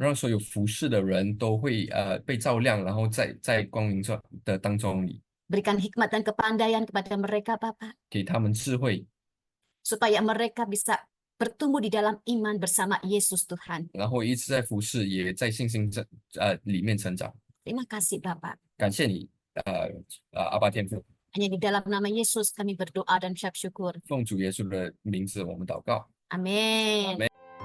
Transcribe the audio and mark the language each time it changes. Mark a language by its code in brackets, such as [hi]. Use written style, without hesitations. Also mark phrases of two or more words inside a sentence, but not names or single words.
[zh] 让所有服侍的人都会被照亮，然后在光明当中里， [id] Berikan hikmat dan kepandaian kepada mereka Bapak, [zh] 给他们智慧， [id] supaya mereka bisa bertumbuh di dalam iman bersama Yesus Tuhan. [zh] 然后一直在服侍，也在信心里面成长。 [id] Terima kasih Bapak. [zh] 感谢你，阿爸天父， [id] Hanya di dalam nama Yesus kami berdoa dan ucap syukur. [zh] 奉主耶稣的名字，我们祷告。 [id] Amin. Amin.